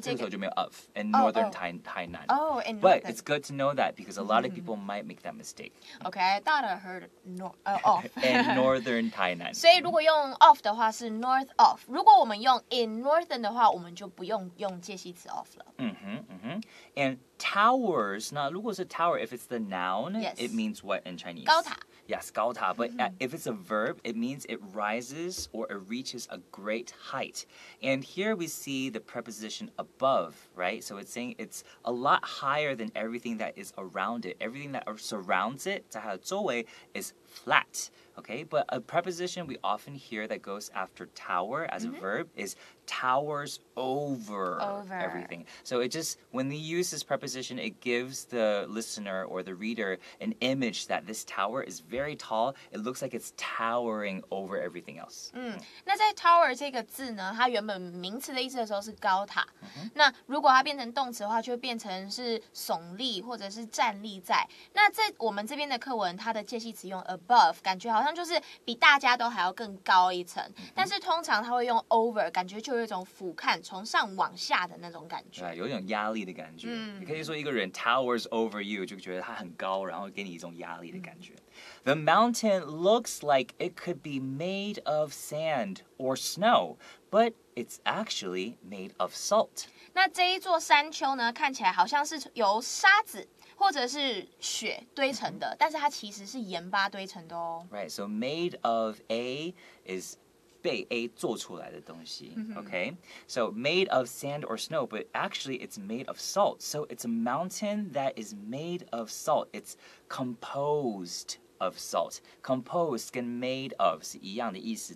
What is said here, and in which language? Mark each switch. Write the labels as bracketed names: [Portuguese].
[Chinese] 这个时候就没有 [English] of in northern Tainan. Oh, in But northern. it's good to know that because a lot of people might make that mistake. Okay, I thought I heard of. In northern Tainan. [Chinese] 所以如果用 of 的话是 north of， 如果我们用 in northern 的话，我们就不用介系词 of 了。 [English] And towers, [Chinese] 那如果是 [English] tower, if it's the noun, Yes. it means what in Chinese? [Chinese] 高塔。 [English] Yes, 高塔. But if it's a verb, it means it rises or it reaches a great height. And here we see the preposition above, right? So it's saying it's a lot higher than everything that is around it. Everything that surrounds it, [Chinese] 在它的周围 [English] is flat. Okay, but a preposition we often hear that goes after tower as a verb is towers over everything. So it just, when we use this preposition, it gives the listener or the reader an image that this tower is very tall. It looks like it's towering over everything else. [Chinese] 那在 tower 这个字呢，它原本名词的意思的时候是高塔。那如果它变成动词的话，就会变成是耸立或者是站立在。那在我们这边的课文，它的介系词用 above， 感觉好像就是比大家都还要更高一层。但是通常它会用 over， 感觉就有一种俯瞰、从上往下的那种感觉。对，有一种压力的感觉。你可以说一个人 [English] towers over you， [Chinese] 就觉得他很高，然后给你一种压力的感觉。 [English] The mountain looks like it could be made of sand or snow, but it's actually made of salt. [Chinese] 那这一座山丘呢，看起来好像是由沙子或者是雪堆成的，但是它其实是盐巴堆成的哦。 [English] Right, so made of A is [Chinese] 被 A 做出来的东西 [English] okay? So made of sand or snow, but actually it's made of salt. So it's a mountain that is made of salt. It's composed of salt. [Chinese] Composed 跟 made of 是一样的意思。